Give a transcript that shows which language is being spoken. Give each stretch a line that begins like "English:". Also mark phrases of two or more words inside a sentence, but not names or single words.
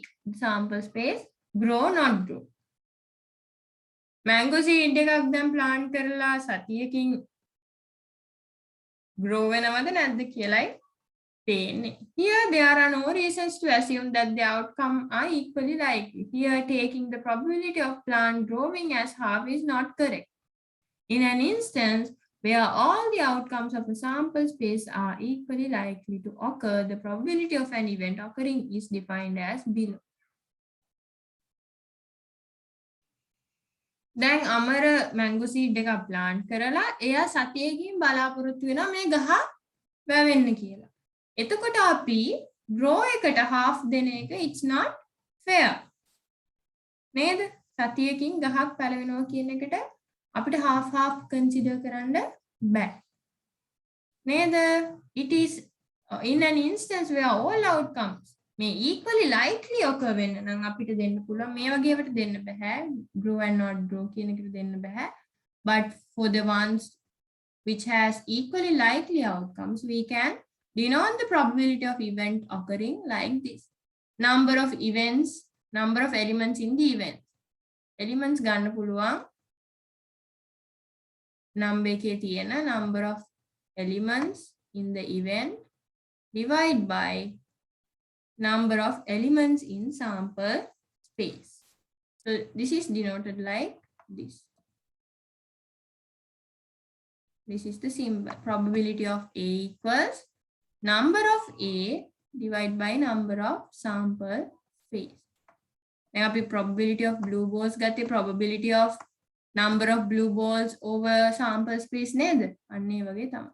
English: Sample space, grow, not grow. Mango seed
Sinhala: එකක් දැන් plant කරලා සතියකින් grow වෙනවද නැද්ද කියලායි පේන්නේ.
English: Here there are no reasons to assume that the outcome are equally likely. Here taking the probability of plant growing as half is not correct. In an instance where all the outcomes of a sample space are equally likely to occur, the probability of an event occurring is defined as below.
Sinhala: දැන් අමර
English: mango seed
Sinhala: එකක් ප්ලාන්ට් කරලා එයා සතියකින් බලාපොරොත්තු වෙනවා මේ ගහ වැවෙන්න කියලා. එතකොට අපි grow එකට half දෙන එක
English: it's not fair.
Sinhala: නේද? සතියකින් ගහක් පැලවෙනවා කියන එකට අපිට
English: half consider
Sinhala: කරන්න බෑ. නේද?
English: It is in an instance where all outcomes may equally likely occur
Sinhala: වෙන්න නම් අපිට දෙන්න පුළුවන් මේ වගේවට දෙන්න බෑ.
English: Grow and not grow
Sinhala: කියන එකට දෙන්න බෑ.
English: But for the ones which has equally likely outcomes, we can denote the probability of event occurring like this. Number of events, number of elements in the event. Elements
Sinhala: ගන්න පුළුවන්
English: number
Sinhala: එකේ තියෙන
English: number of elements in the event divide by number of elements in sample space. So this is denoted like this. This is the symbol. Probability of A equals number of A divided by number of sample space. Now අපි probability of blue balls ගත්තේ probability of number of blue balls over sample space නේද?
Sinhala: අන්න ඒ වගේ තමයි.